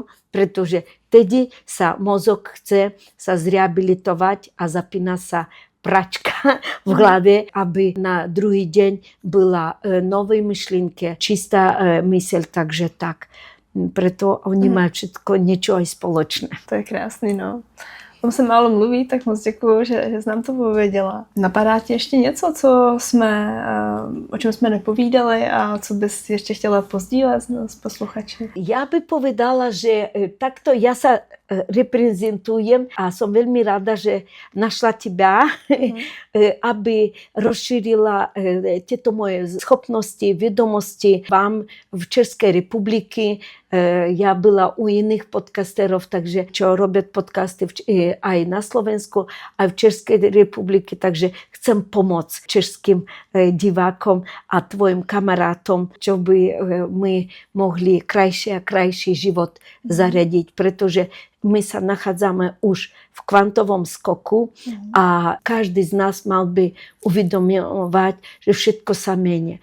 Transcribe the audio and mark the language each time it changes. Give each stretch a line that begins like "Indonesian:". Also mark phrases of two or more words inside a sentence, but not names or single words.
Slovak: Pretože vtedy sa mozog chce sa zrehabilitovať a zapína sa pračka v hlave, aby na druhý deň bola nové myšlienky, čistá myseľ, takže tak. Preto oni majú všetko niečo aj spoločné.
Czech: To je krásný, no. O tom se málo mluví, tak moc děkuju, že jsi nám to pověděla. Napadá ti ještě něco, o čem jsme nepovídali a co bys ještě chtěla pozdílet s posluchači?
Slovak: Ja by povedala, že takto ja sa reprezentujem a som veľmi rada, že našla teba, aby rozšírila tieto moje schopnosti, vedomosti vám v Českej republiky. Ja byla u iných podcasterov, takže čo robia podcasty aj na Slovensku, aj v Českej republike, takže chcem pomôcť českým divákom a tvojim kamarátom, čo by my mohli krajší a krajší život zariadiť, pretože my sa nachádzame už v kvantovom skoku a každý z nás mal by uvedomovať, že všetko sa mení.